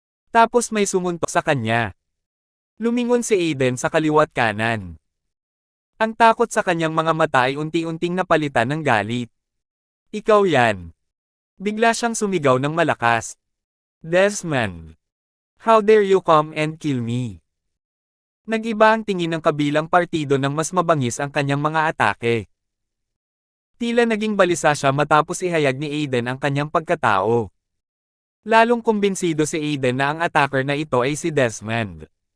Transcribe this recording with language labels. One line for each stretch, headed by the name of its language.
Filipino: Tapos may sumuntok sa kanya. Lumingon si Aiden sa kaliwa't kanan. Ang takot sa kanyang mga mata ay unti-unting napalitan ng galit. Ikaw yan. Bigla siyang sumigaw ng malakas. Desmond.
English: How dare you come and kill me?
Filipino: Nag-iba ang tingin ng kabilang partido nang mas mabangis ang kanyang mga atake. Tila naging balisa siya matapos ihayag ni Aiden ang kanyang pagkatao. Lalong kumbinsido si Aiden na ang attacker na ito ay si Desmond.